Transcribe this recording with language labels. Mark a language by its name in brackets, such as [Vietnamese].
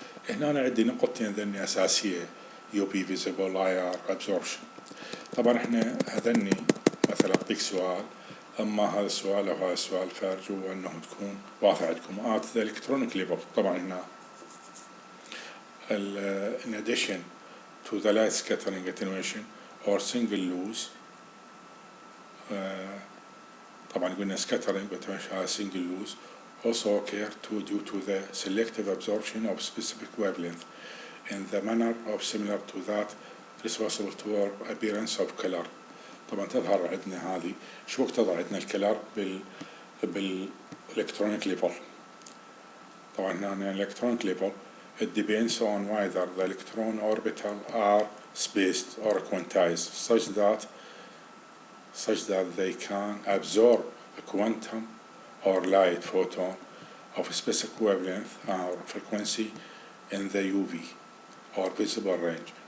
[Arabic] هنا أنا عندي نقطتين ذني أساسية [English] UV visible IR absorption. [Arabic] طبعا احنا هذني مثلا أعطيك سؤال، أما هذا السؤال أو هذا السؤال فأرجو أنه تكون واضح عندكم. [English] the electronic level. طبعا هنا in addition to the light scattering attenuation or single loose [Arabic] طبعا قلنا [English] scattering attenuation على single loose also occur due to the selective absorption of specific wavelength in the manner of similar to that responsible for appearance of color. [Arabic] طبعا تظهر عندنا هذه شو وقت تظهر عندنا الكلر بالإلكترونيك ليفل. طبعا هنا الإلكترونيك ليفل [English] it depends on whether the electron orbital are spaced or quantized such that they can absorb a quantum or light photon of a specific wavelength or frequency in the UV or visible range.